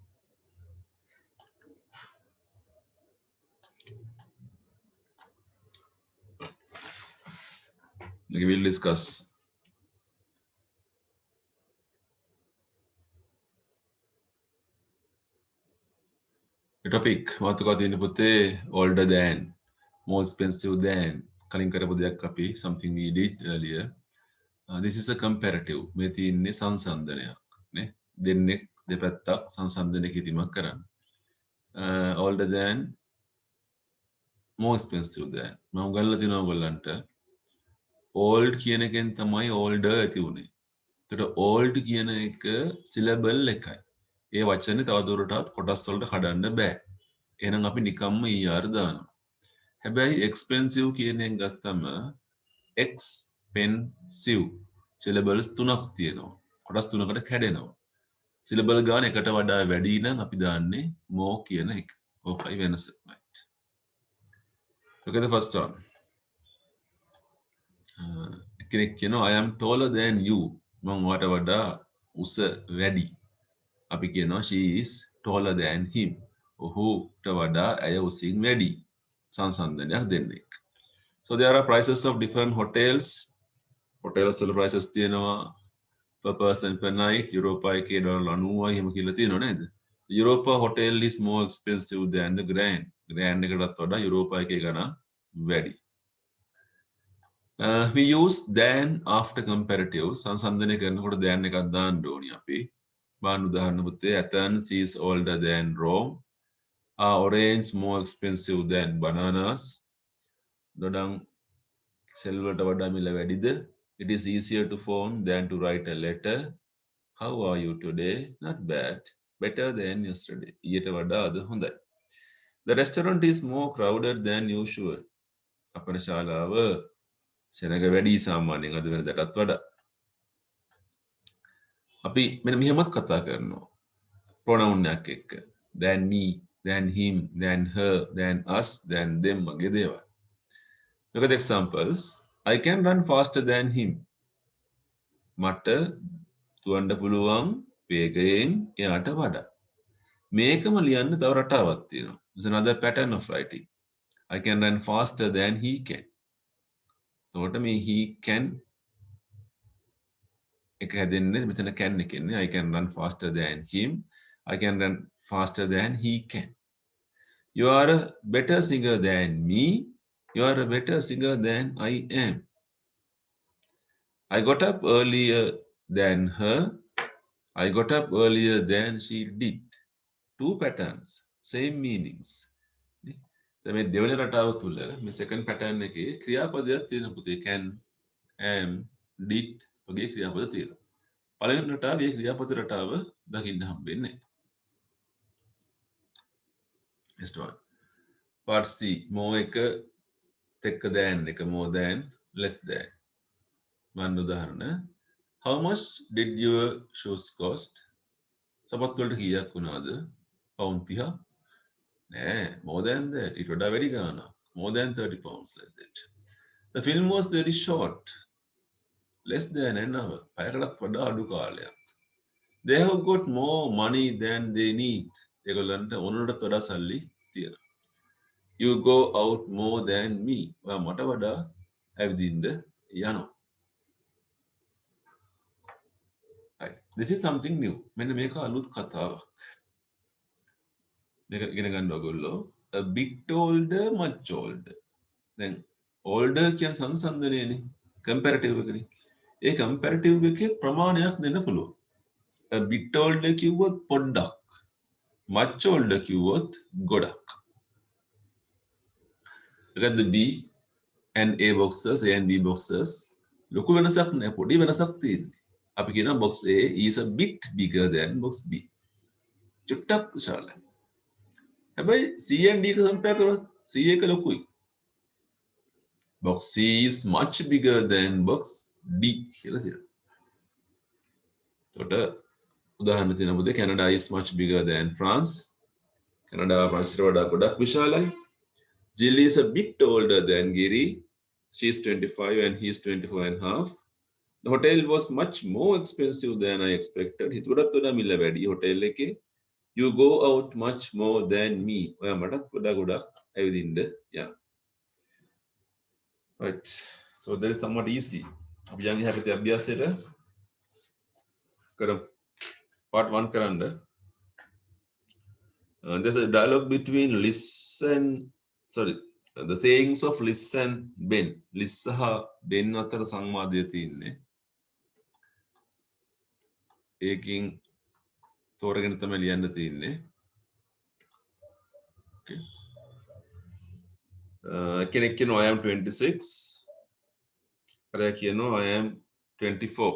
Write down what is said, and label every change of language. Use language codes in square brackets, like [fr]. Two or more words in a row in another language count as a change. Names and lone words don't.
[en] We will discuss. The topic, [si] මාතෘකාව තියෙන පුතේ [en] older than, more expensive than, [si] කලින් කරපු දෙයක් අපි [en] something we did earlier. This is a comparative. [si] මේ තියෙන්නේ සංසන්දනයක් නේ. දෙන්නෙක් දෙපැත්තක් සංසන්දනය කිරීමක් කරන්න. [en] Older than, more expensive than. [si] මම ගල්ලා තිනවා ඔයගොල්ලන්ට old කියන එකෙන් තමයි older ඇති උනේ. එතකොට old කියන එක syllable එකයි. ඒ වචනේ තවදුරටත් කොටස් වලට කඩන්න බෑ. එහෙනම් අපි නිකම්ම er දානවා. හැබැයි expensive කියන එක ගත්තම [en] expensive syllables [si] තුනක් තියෙනවා. කොටස් තුනකට කැඩෙනවා. syllable ගාන එකට වඩා වැඩි නම් අපි දාන්නේ more කියන එක. ඕකයි වෙනස. [en] right. Look at the first one. I am taller than you. [si] මං ඔයාට වඩා උස වැඩි. අපි කියනවා [en] she is taller than him. [si] ඔහුට වඩා ඇය උසින් වැඩි. සංසන්දනයක් දෙන්නේ. [en] So there are prices of different hotels. Hotels වල prices තියෙනවා per person per night. [si] Europa එකේ $90යි එහෙම කියලා තියෙනව නේද? [en] The Europa hotel is more expensive than the Grand. [si] Grand එකටත් වඩා Europa එකේ ගණන් වැඩි. [en] We use than after comparative. [si] සංසන්දනය කරනකොට than එකක් දාන්න ඕනි අපි. බාන්න උදාහරණ පුතේ [en] Athens is older than Rome. Are orange more expensive than bananas? [si] දොඩම් සෙල් වලට වඩා මිල වැඩිද? [en] It is easier to phone than to write a letter. How are you today? Not bad. Better than yesterday. [si] ඊට වඩා අද හොඳයි. [en] The restaurant is more crowded than usual. [si] අපේ ශාලාව සෙනග වැඩි සාමාන්‍යයෙන් අද වෙනදටත් වඩා. අපි මෙන්න මෙහෙමත් කතා කරනවා. pronoun එකක් එක්ක. [en] Than me, than him, than her, than us, than them [si] වගේ දේවල්. [en] Look at the examples. I can run faster than him. [si] මට දුවන්න පුළුවන් වේගයෙන් එයාට වඩා. මේකම ලියන්න තව රටාවක් තියෙනවා. [en] There's another pattern of writing. I can run faster than he can. [si] එතකොට මේ [en] he can [si] එක හැදෙන්නේ මෙතන can එකන්නේ. [en] I can run faster than him. I can run faster than he can. You are a better singer than me. You are a better singer than I am. I got up earlier than her. I got up earlier than she did. Two patterns, same meanings. [si] මේ දෙවෙනි රටාව තුල මේ [en] second pattern [si] එකේ ක්‍රියාපදයක් තියෙනවා පුතේ. [en] can, am, did [si] වගේ ක්‍රියාපද තියෙනවා. පළවෙනි රටාවේ ක්‍රියාපද රටාව දකින්න හම්බෙන්නේ. [en] Next one. Part C. more [si] එක තෙක්ක [en] than එක more than less than. [si] මන්න උදාහරණ. [en] How much did your shoes cost? [si] සපත්තු වලට කීයක් වුණාද? [en] pound 30. නෑ, more than that. [si] ඊට වඩා වැඩි ගාණක්. [en] more than 30 pounds like that. The film was very short. Less than an hour. [si] පැයකටත් වඩා අඩු කාලයක්. [en] They have got more money than they need. [si] ඒගොල්ලන්ට ඕනටත් වඩා සල්ලි තියෙනවා. [en] You go out more than me. [si] ඔයා මට වඩා ඇවිදින්න යනවා. [en] Right. This is something new. [si] මෙන්න මේක අලුත් කතාවක්. මේක ඉගෙන ගන්න ඕගොල්ලෝ. [en] A bit older, much older. [si] දැන් older කියන සංසන්දනයනේ. [en] comparative එකනේ. ඒ comparative එකේ ප්‍රමාණයක් දෙන්න පුළුවන්. A bit older [si] කිව්වොත් පොඩ්ඩක්. [en] much older [si] කිව්වොත් ගොඩක්. [en] Look at the B and A boxes, A and B boxes. [si] ලොකු වෙනසක් නෑ, පොඩි වෙනසක් තියෙන්නේ. අපි කියනවා [en] box A is a bit bigger than box B. [si] චුට්ටක් විශාලයි. හැබැයි [en] C and D [si] එක compare කරොත් C එක ලොකුයි. [en] Box C is much bigger than box D [si] කියලා තියෙනවා. එතකොට උදාහරණ තියෙනවා පුතේ [en] Canada is much bigger than France. [si] Canada ප්‍රංශයට වඩා ගොඩක් විශාලයි. [en] Jill is a bit older than Giri. She is 25 and he is 24 and a half. The hotel was much more expensive than I expected. [si] හිතුවටත් වඩා මිල වැඩි හොටෙල් එකේ. [en] You go out much more than me. [si] ඔයා මටත් වඩා ගොඩක් ඇවිදින්න යනවා. [en] Right. So that is somewhat easy. [si] අපි යන්නේ හැබැයි අභ්‍යාසයට කරමු. Part 1 කරන්න. [en] There's a dialogue between the sayings of Liz and Ben. [si] Liz සහ Ben අතර සංවාදය තියෙන්නේ. ඒකින් තෝරගෙන තමයි ලියන්න තියෙන්නේ. Okay. කෙනෙක් කියනවා [en] I am 26. [si] අරයා කියනවා [en] I am 24.